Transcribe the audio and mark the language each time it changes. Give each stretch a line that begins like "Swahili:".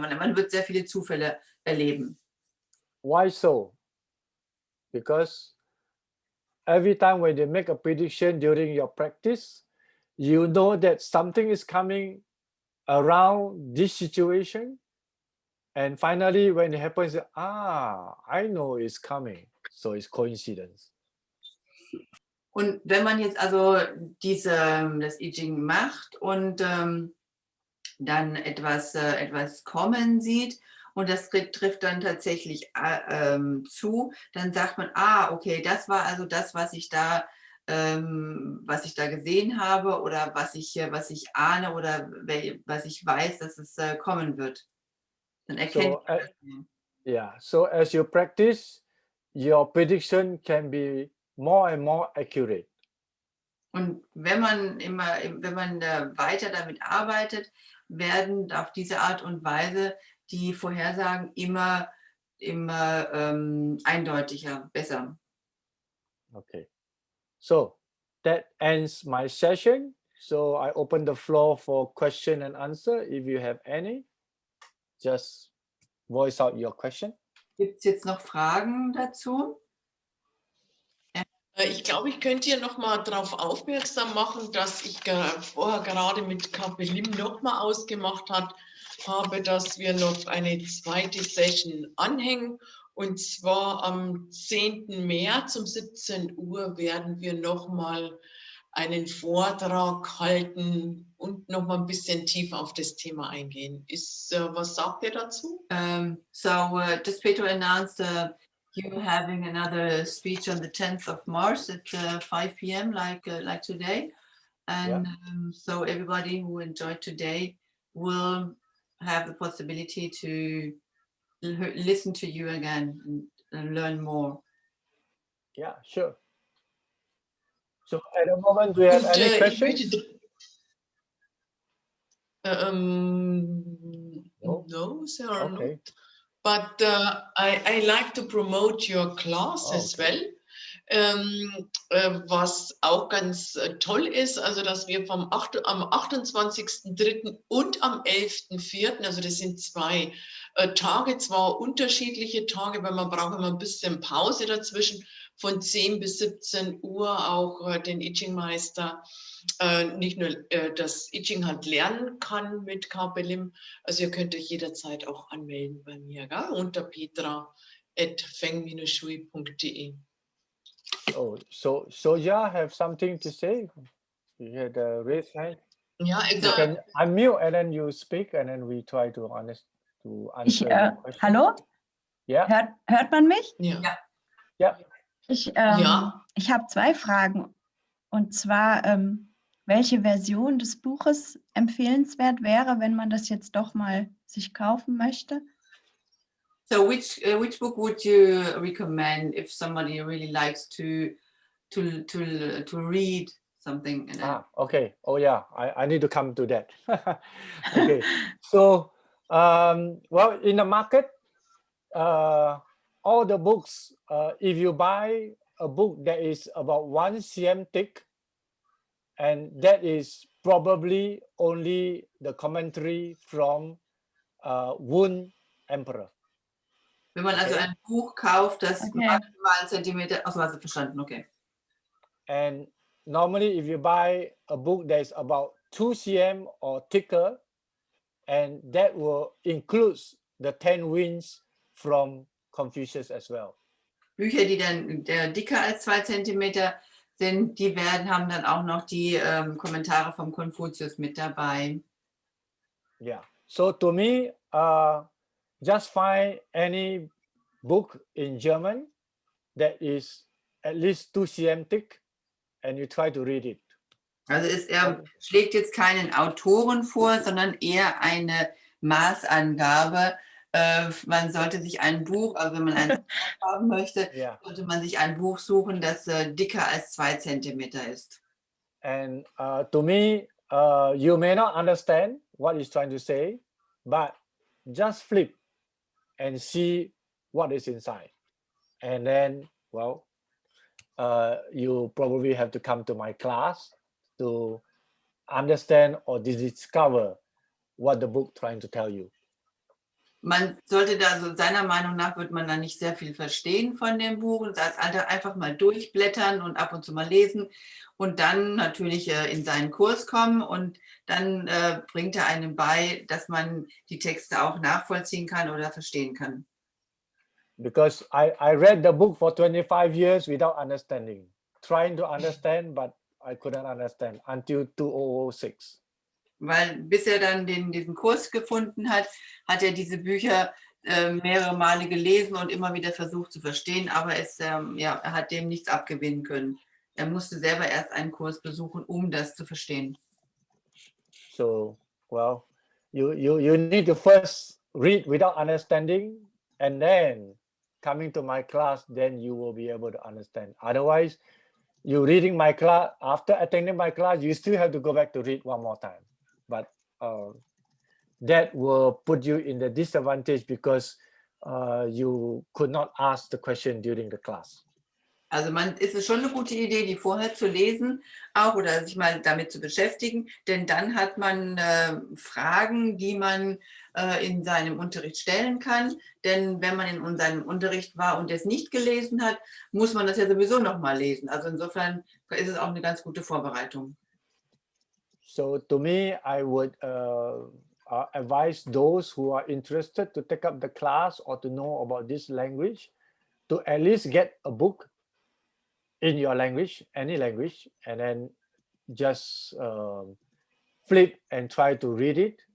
German: Man wird sehr viele Zufälle erleben.
English: Why so? Because every time when they make a prediction during your practice, you know that something is coming around this situation. And finally, when it happens, I know it's coming. So it's coincidence.
German: Und wenn man jetzt also das I Ching macht und dann etwas kommen sieht und das trifft dann tatsächlich zu, dann sagt man, okay, das war also das, was ich da gesehen habe oder was ich ahne oder was ich weiß, dass es kommen wird. Dann erkennt man das.
English: Yeah, so as you practice, your prediction can be more and more accurate.
German: Und wenn man weiter damit arbeitet, werden auf diese Art und Weise die Vorhersagen immer eindeutiger, besser.
English: Okay, so that ends my session. So I open the floor for question and answer. If you have any, just voice out your question.
German: Gibt es jetzt noch Fragen dazu? Ich glaube, ich könnte hier noch mal darauf aufmerksam machen, dass ich vorher gerade mit K B Lim noch mal ausgemacht habe, dass wir noch eine zweite Session anhängen. Und zwar am 10. März um 17 Uhr werden wir noch mal einen Vortrag halten und noch mal ein bisschen tiefer auf das Thema eingehen. Was sagt ihr dazu?
English: Just Peter announced you having another speech on the 10th of March at 5 p.m. like today, and so everybody who enjoyed today will have the possibility to listen to you again and learn more. Yeah, sure. So at the moment, do you have any questions? No, there are not. But I like to promote your class as well.
German: Was auch ganz toll ist, also dass wir am 28.03. und am 11.04., also das sind 2 Tage, zwar unterschiedliche Tage, weil man braucht immer ein bisschen Pause dazwischen, von 10 bis 17 Uhr auch den I Ching-Meister nicht nur das I Ching halt lernen kann mit K B Lim, also ihr könnt euch jederzeit auch anmelden bei mir, gell? Unter petra@feng-shui.de.
English: Oh, so Soja have something to say? You had a raised hand.
German: Ja,
English: You can unmute and then you speak and then we try to answer your question.
German: Hallo? Ja. Hört man mich? Ja. Ja. Ich Ja. habe 2 Fragen. Und zwar, welche Version des Buches empfehlenswert wäre, wenn man das jetzt doch mal sich kaufen möchte?
English: So which book would you recommend if somebody really likes to read something? Okay. Oh yeah, I need to come to that. Okay. So well, in the market, all the books, if you buy a book that is about 1 cm thick, and that is probably only the commentary from Wen Emperor.
German: Wenn man also ein Buch kauft, das maximal 1 Zentimeter, also hast du verstanden, okay.
English: And normally if you buy a book that is about 2 cm or thicker, and that will include the 10 winds from Confucius as well.
German: Bücher, die dann dicker als 2 Zentimeter sind, die haben dann auch noch die Kommentare vom Konfuzius mit dabei.
English: Yeah. So to me, just find any book in German that is at least 2 cm thick and you try to read it.
German: Also er schlägt jetzt keinen Autoren vor, sondern eher eine Maßangabe. Man sollte sich ein Buch, also wenn man ein Buch haben möchte, sollte man sich ein Buch suchen, das dicker als 2 Zentimeter ist.
English: And to me, you may not understand what he's trying to say, but just flip and see what is inside. And then, well, you probably have to come to my class to understand or discover what the book trying to tell you.
German: Man sollte da, so seiner Meinung nach, wird man da nicht sehr viel verstehen von dem Buch. Und als Alter einfach mal durchblättern und ab und zu mal lesen und dann natürlich in seinen Kurs kommen und dann bringt er einem bei, dass man die Texte auch nachvollziehen kann oder verstehen kann.
English: Because I read the book for 25 years without understanding, trying to understand, but I couldn't understand until 2006.
German: Weil bis er dann diesen Kurs gefunden hat, hat er diese Bücher mehrere Male gelesen und immer wieder versucht zu verstehen, aber er hat dem nichts abgewinnen können. Er musste selber erst einen Kurs besuchen, um das zu verstehen.
English: So, well, you need to first read without understanding, and then coming to my class, then you will be able to understand. Otherwise, you reading my class, after attending my class, you still have to go back to read one more time. But that will put you in the disadvantage because you could not ask the question during the class.
German: Also ist es schon eine gute Idee, die vorher zu lesen, auch oder sich mal damit zu beschäftigen, denn dann hat man Fragen, die man in seinem Unterricht stellen kann. Denn wenn man in seinem Unterricht war und es nicht gelesen hat, muss man das ja sowieso noch mal lesen. Also insofern ist es auch eine ganz gute Vorbereitung.
English: So to me, I would advise those who are interested to take up the class or to know about this language to at least get a book in your language, any language, and then just flip and try to read it.